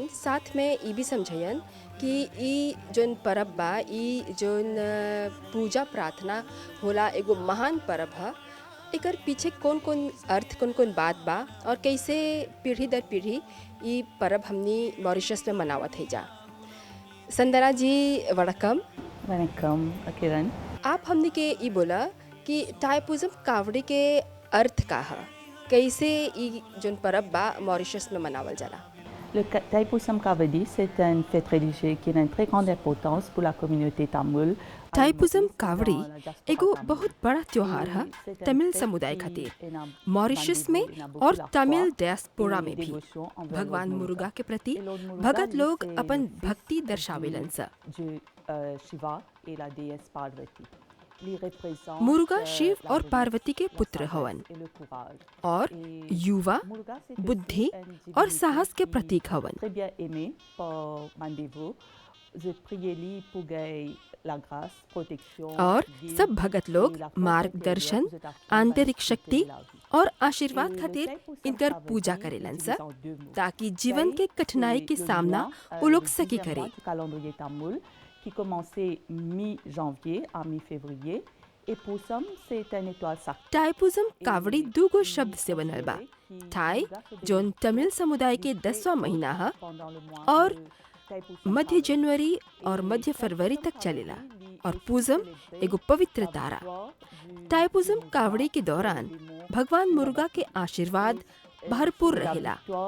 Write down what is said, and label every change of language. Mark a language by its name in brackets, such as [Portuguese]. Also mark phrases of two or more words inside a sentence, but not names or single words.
[Bhojpuri] साथ में ये भी समझयन कि ई जोन परब बा ई जोन पूजा प्रार्थना होला एगो महान परब है, एकर पीछे कौन कौन अर्थ कौन कौन बात बा और कैसे पीढ़ी दर पीढ़ी ई परब हमनी मॉरिशस में मनावत है जा। संदना जी वणक्कम। वणक्कम किरण। आप हमने के ये बोला कि टाइपुज़म कावड़ी के अर्थ का है, कैसे ये जोन परब बा मॉरिशस में मनावल जाला। [French] Le Thaipusam Kavadi, c'est une fête religieuse qui a une très grande importance pour la communauté tamoul. [Bhojpuri] टाइपुज़म कावड़ी एगो बहुत बड़ा त्योहार है तमिल समुदाय खातिर मॉरिशस में और तमिल डियास्पोरा में भी। भगवान मुरुगा के प्रति भगत लोग अपन भक्ति दर्शावेलन सा। [French] शिवा et la déesse Parvati. [Bhojpuri] मुरुगा शिव और पार्वती के पुत्र हवन और युवा बुद्धि और साहस के प्रतीक हवन। और सब भगत लोग मार्गदर्शन आंतरिक शक्ति और आशीर्वाद खातिर इनकर पूजा करेलन सा ताकि जीवन के कठिनाई के सामना वो लोग सकी करे। [French] qui commençait mi-janvier à mi-février et Pusam c'est une étoile sacrée. [Bhojpuri] टाइपुज़म कावड़ी दूगो शब्द से बनल बा। थाई जोन तमिल समुदाय के 10वां महीना है और मध्य जनवरी और मध्य फरवरी तक चलेला और पूजम एगो पवित्र तारा। टाइपुज़म कावड़ी के दौरान भगवान मुरुगा के आशीर्वाद भरपूर रहेला।